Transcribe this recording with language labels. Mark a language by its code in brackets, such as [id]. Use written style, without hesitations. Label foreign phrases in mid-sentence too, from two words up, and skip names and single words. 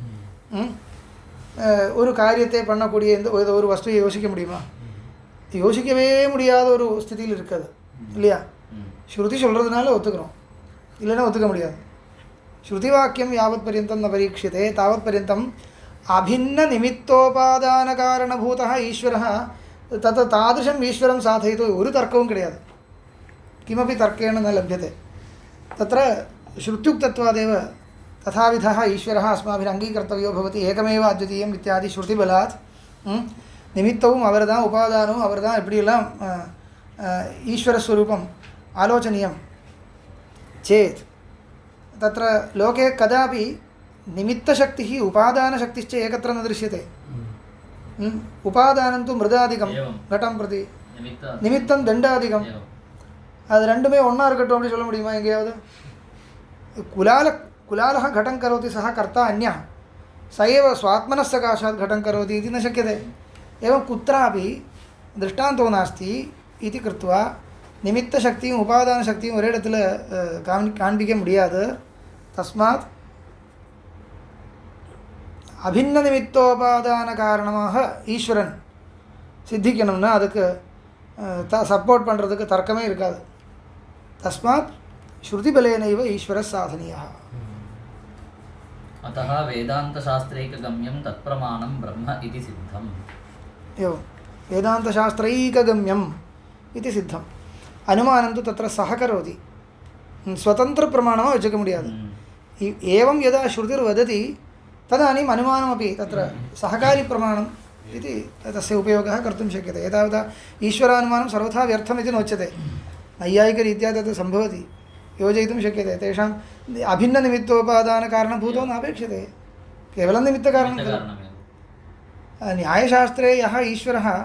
[ta] ஒரு காரியத்தை பண்ணக்கூடிய இந்த ஒரு வஸ்துவை யோசிக்க முடியுமா யோசிக்கவே முடியாத ஒரு ஸ்திதியில் இருக்குது இல்லையா ஸ்ருதி சொல்கிறதுனால ஒத்துக்கிறோம் இல்லைன்னா ஒத்துக்க முடியாது ஸ்ருதி [sa] वाक्यं यावत् पर्यन्तं न परीक्ष्यते तावत् पर्यन्तम् अभिन्न निमित्तोपादान कारणभूतः ईश्वरः तादृशम् ईश्वरं साधयितुं ഒരു [ta] தர்க்கமும் கிடையாது [sa] किमपि तर्केण न लभ्यते तत्र श्रुत्युक्तत्वादेव तथाविधः ईश्वरः अस्माभिः अङ्गीकर्तव्यो भवति एकमेव अद्वितीयम् इत्यादि श्रुतिबलात् [ta] நிமித்தமும் அவர்தான் உபாதானமும் அவர்தான் இப்படியெல்லாம் [sa] ईश्वरस्वरूपम् आलोचनीयं चेत् तत्र लोके कदापि निमित्तशक्तिः उपादानशक्तिश्च एकत्र न दृश्यते उपादानं तु मृदादिकं घटं प्रति निमित्तं दण्डादिकं [ta] அது ரெண்டுமே ஒன்றா இருக்கட்டும் அப்படி சொல்ல முடியுமா எங்கேயாவது [sa] कुलालः घटं करोति सः कर्ता अन्यः स एव स्वात्मनः सकाशात् घटं करोति इति न शक्यते एवं कुत्रापि दृष्टान्तो नास्ति इति कृत्वा [ta] நிமித்தசக்தியும் உபாதானசக்தியும் ஒரே இடத்துல காண்பிக்க முடியாது தஸ்மாத் அபின்ன நிமித்தோபாதான காரணமாக ஈஸ்வரன் சித்திக்கணும்னா அதுக்கு சப்போர்ட் பண்ணுறதுக்கு தர்க்கமே இருக்காது தஸ்மாத் [sa] श्रुतिबलेनैव ईश्वर साधनीया अतः वेदान्तशास्त्रैकगम्यं तत्प्रमाणं ब्रह्म इति सिद्धम् एवं वेदान्तशास्त्रैकगम्यम् इति सिद्धम् अनुमानं तु तत्र सहकरोति स्वतन्त्रप्रमाणं वचक मुडियादु एवं यदा श्रुतिर्वदति तदानीम् अनुमानमपि तत्र सहकारी प्रमाणम् इति तस्य उपयोगः कर्तुं शक्यते एतावता ईश्वरानुमानं सर्वथा व्यर्थम् इति नोच्यते नैयायिकरीत्या तत् सम्भवति योजयितुं शक्यते तेषाम् अभिन्ननिमित्तोपादानकारणभूतो नापेक्षते केवलं निमित्तकारणं न्यायशास्त्रे यः ईश्वरः